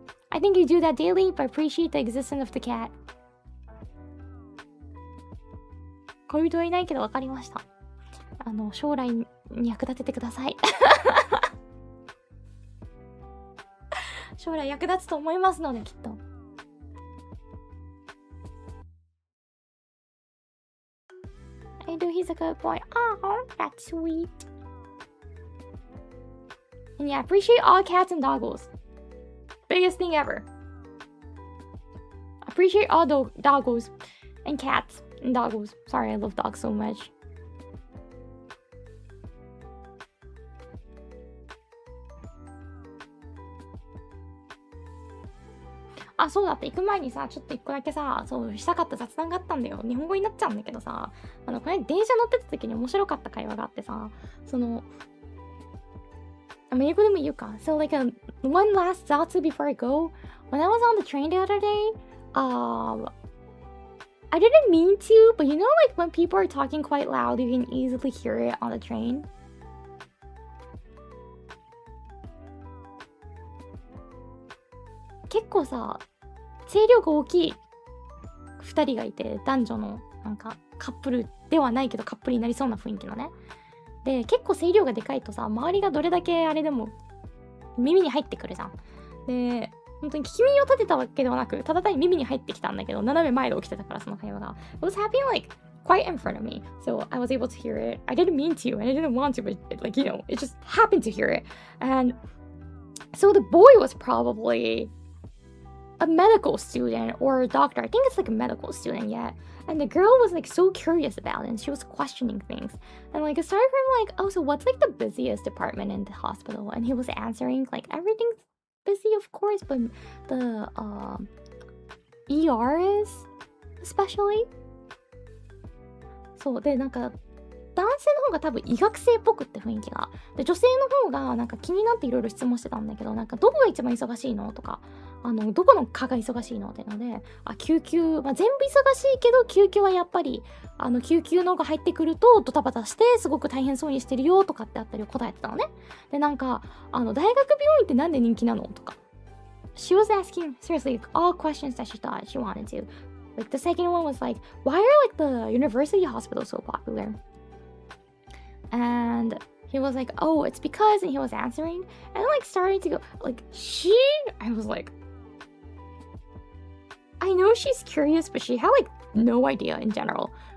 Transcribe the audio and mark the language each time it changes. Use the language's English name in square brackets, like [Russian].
[English] I think you do that daily, but appreciate the existence of the cat. [Japanese] 恋人はいないけど分かりました。将来に役立ててください。将来役立つと思いますので、きっと。 [English] I do, he's a good boy. Oh, that's sweet. And yeah, appreciate all cats and doggos. Biggest thing ever. Appreciate all doggos and cats and doggos. Sorry, I love dogs so much. [Japanese] あ、そうだって行く前にさ、ちょっと一個だけさ、そうしたかった雑談があったんだよ。日本語になっちゃうんだけどさ、これ電車乗ってた時に面白かった会話があってさ、英語でも言うか。 [English] So like one last Zatsu before I go. When I was on the train the other day, I didn't mean to, but you know like when people are talking quite loud, you can easily hear it on the train. [Japanese] 結構さ、声量が大きい2人がいて、男女のなんかカップルではないけどカップルになりそうな雰囲気のね。で、結構声量がでかいとさ、周りがどれだけあれでも耳に入ってくるじゃん。で、本当に聞き耳を立てたわけではなく、ただ単に耳に入ってきたんだけど、斜め前で起きてたから、その会話が。 [English] It was happening like quite in front of me. So I was able to hear it. I didn't mean to, and I didn't want to, but like, you know, it just happened to hear it. And so the boy was probably a medical student or a doctor. I think it's like a medical student yet. And the girl was like so curious about it, and she was questioning things. And like it started from like, oh, so what's like the busiest department in the hospital? And he was answering like everything's busy, of course, but the ER is especially. [Japanese] そうで、なんか男性の方が多分医学生っぽくって雰囲気が。で、女性の方がなんか気になっていろいろ質問してたんだけど、なんかどこが一番忙しいのとか、どこの科が忙しいのっていうので、救急、まあ、全部忙しいけど、救急はやっぱり、救急のが入ってくるとドタバタしてすごく大変そうにしてるよとかってあったりを答えてたのね。で、なんか、大学病院ってなんで人気なのとか。 [English] She was asking, seriously, all questions that she thought she wanted to. Like, the second one was like, why are like the university hospitals so popular? And he was like, oh, it's because, and he was answering, and like starting to go, like, I was like, I know she's curious, but she had like no idea in general.